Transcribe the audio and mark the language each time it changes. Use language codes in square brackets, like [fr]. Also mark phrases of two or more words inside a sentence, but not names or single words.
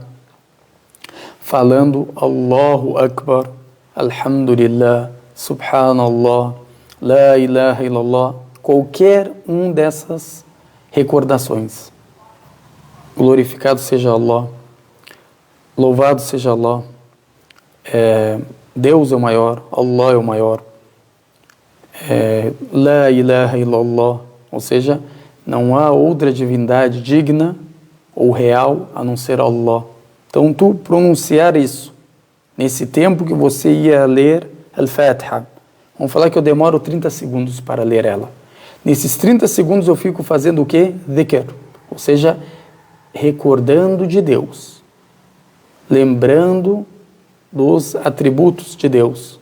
[ar] Falando الله أكبر، الحمد لله، سبحان الله، لا إله إلا الله, [pt] qualquer um dessas recordações. Glorificado seja Allah, louvado seja Allah, Deus é o maior, Allah é o maior, [ar] لا إله إلا الله, [pt] ou seja, não há outra divindade digna ou real a não ser Allah. Então tu pronunciar isso, nesse tempo que você ia ler Al-Fatiha, vamos falar que eu demoro 30 segundos para ler ela. Nesses 30 segundos eu fico fazendo o quê? Dhikr, ou seja, recordando de Deus, lembrando dos atributos de Deus.